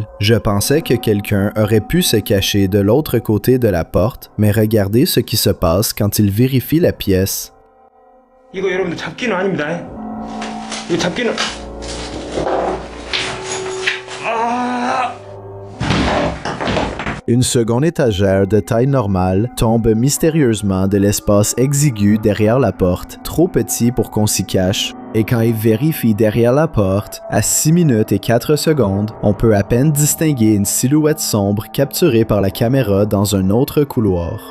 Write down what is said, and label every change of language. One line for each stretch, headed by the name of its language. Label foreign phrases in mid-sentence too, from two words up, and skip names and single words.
French: Je pensais que quelqu'un aurait pu se cacher de l'autre côté de la porte, mais regardez ce qui se passe quand il vérifie la pièce.
Korean: 이거 여러분들 잡기는 아닙니다. 이거 잡기는
French: Une seconde étagère de taille normale tombe mystérieusement de l'espace exigu derrière la porte, trop petit pour qu'on s'y cache. Et quand il vérifie derrière la porte, à 6 minutes et 4 secondes, on peut à peine distinguer une silhouette sombre capturée par la caméra dans un autre couloir.